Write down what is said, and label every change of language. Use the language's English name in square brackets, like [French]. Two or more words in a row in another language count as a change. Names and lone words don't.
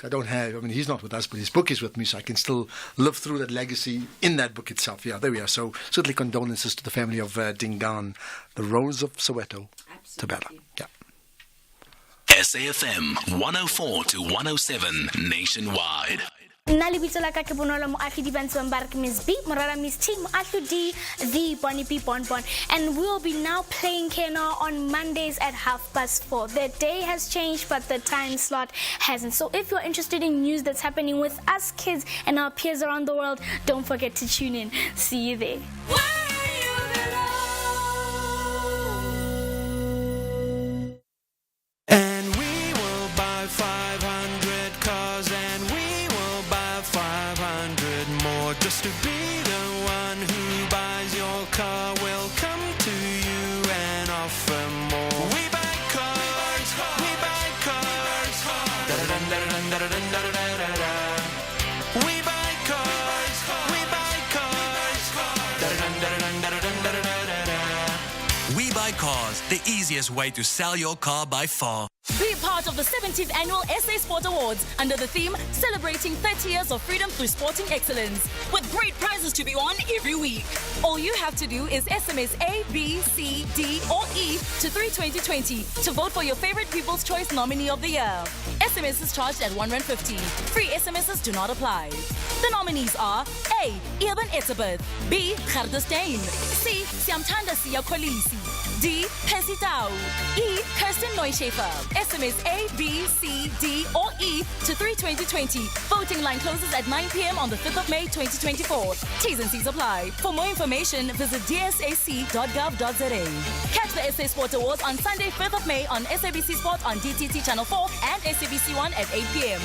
[English] He's not with us, but his book is with me, so I can still live through that legacy in that book itself. Yeah, there we are. So certainly condolences to the family of Dingaan, The Rose of Soweto, Thobela. Yeah. SAFM 104 to 107 nationwide. [Tswana] Nna le bitso la ka ke Bonolo Moagi di Bantswang ba re ke Miss B Morara Miss T Moahlo D the Bonnie B Bonbon, [English] and we'll be now playing Keno on Mondays at 4:30. The day has changed, but the time slot hasn't. So if you're interested in news that's happening with us kids and our peers around the world, don't forget to tune in. See you there. And we will buy 500 cars, and we will buy 500 more. Just to be the one who buys your car, will come to you and offer more. We buy cars, we buy cars. Da-da-dun-da-da-dun-da-da-dun-da-da-da-da. We buy cars, we buy cars. Da-da-dun-da-da-dun-da-da-dun-da-da-da. We buy cars, the easiest way to sell your car by far. Be part of the 17th Annual SA Sport Awards under the theme Celebrating 30 Years of Freedom Through Sporting Excellence, with great prizes to be won every week. All you have to do is SMS A, B, C, D, or E to 32020 to vote for your favorite People's Choice Nominee of the Year. SMS is charged at R1.50. Free SMSs do not apply. The nominees are A. Eben Etzebeth, B. Garda Steyn, C. Siamtanda Siya Kolisi, D. Pesitau, E. Kirsten Neuschafer. SMS A, B, C, D, or E to 3/2020. Voting line closes at 9 p.m. on the 5th of May 2024. T's and C's apply. For more information, visit dsac.gov.za. Catch the SA Sport Awards on Sunday, 5th of May on SABC Sport on DTT Channel 4 and SABC 1 at 8 p.m.